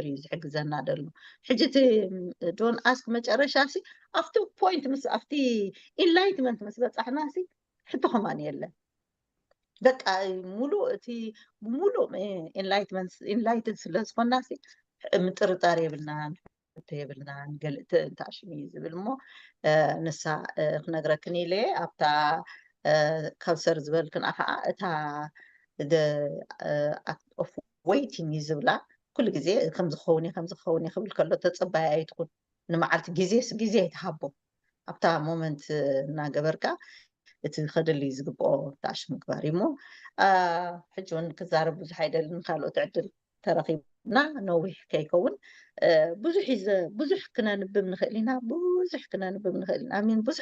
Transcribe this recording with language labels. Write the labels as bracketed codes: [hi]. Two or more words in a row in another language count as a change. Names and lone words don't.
[ti] እዩ ዝሕግዘና ደሎ ሕጂ እቲ [en] don't ask [ti] መጨረሻ ሲ ኣብቲ ፖይንት ምስ ኣብቲ ኢንላይትመንት ምስ በፃሕና ሲ ሕቶ ከማን የለን በቃ ሙሉእ እቲ ሙሉእ ኢንላይትድ ስለ ዝኾና ሲ ምጥርጣር የብልናን ሕቶ የብልናን ገለእ እንተኣሽሙ እዩ ዝብል እሞ ንሳ ክነግረክን ኢለ ኣብታ ካውሰር ዝበልክን ከዓ እታ [en] act of waiting [ti] ይዝብላ ኩሉ ግዜ ከም ዝኸውን ክብል ከሎ ተፀባይ ኣይትኩን ንመዓልቲ ግዜ ይትሃቦ ኣብታ ሞመንት እናገበርካ እቲ ከደሊ ዝግብኦ ተኣሽ ምግባር እሞ ሕጂ እውን ክዛረብ ብዙሕ ኣይደልን ካልኦት ዕድል ተረኺብና ነዊሕ ከይከውን ብዙሕ ክነንብብ ንኽእል ኢና ኣሚን ብዙሕ